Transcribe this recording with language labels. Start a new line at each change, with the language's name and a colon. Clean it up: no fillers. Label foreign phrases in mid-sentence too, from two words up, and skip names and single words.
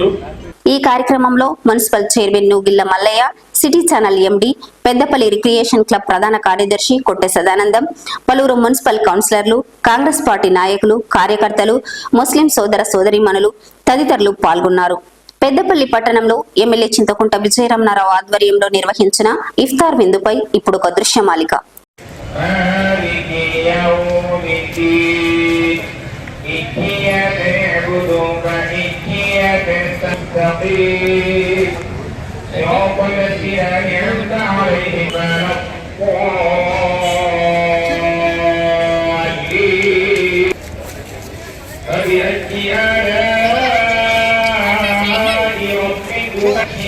Telugu: ఈ కార్యక్రమంలో మున్సిపల్ చైర్మన్ నూగిళ్ల మల్లయ్య, సిటీ ఛానల్ ఎండి, పెద్దపల్లి రిక్రియేషన్ క్లబ్ ప్రధాన కార్యదర్శి కొట్టె సదానందం, పలువురు మున్సిపల్ కౌన్సిలర్లు, కాంగ్రెస్ పార్టీ నాయకులు, కార్యకర్తలు, ముస్లిం సోదర సోదరీమణులు తదితరులు పాల్గొన్నారు. పెద్దపల్లి పట్టణంలో ఎమ్మెల్యే చింతకుంట విజయరమణారావు ఆధ్వర్యంలో నిర్వహించిన ఇఫ్తార్ విందుపై ఇప్పుడు ఒక దృశ్యమాలిక.
Arabic: صراط الذين أنعمت عليهم غير الضالين فبأي آلاء ربكما